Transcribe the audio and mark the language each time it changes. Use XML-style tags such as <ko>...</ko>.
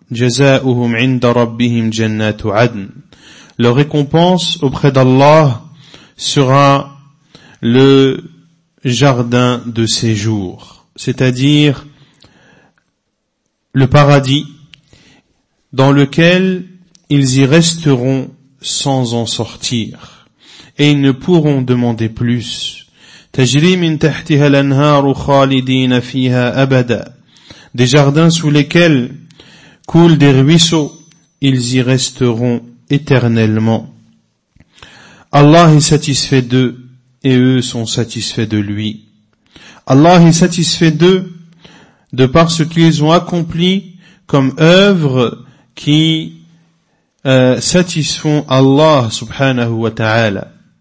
<ar>Jazaohum 'inda rabbihim jannatu 'adn.</ar> <fr>Leur récompense auprès d'Allah sera le jardin de séjour, c'est-à-dire le paradis dans lequel ils y resteront sans en sortir et ils ne pourront demander plus.</fr> <ar>تجري من تحتها الأنهار خالدين فيها أبدا.</ar> <fr>Des jardins sous lesquels coulent des ruisseaux, ils y resteront éternellement. Allah est satisfait d'eux et eux sont satisfaits de lui. Allah est satisfait d'eux de par ce qu'ils ont accompli comme œuvre qui satisfont Allah subhanahu wa ta'ala.</fr>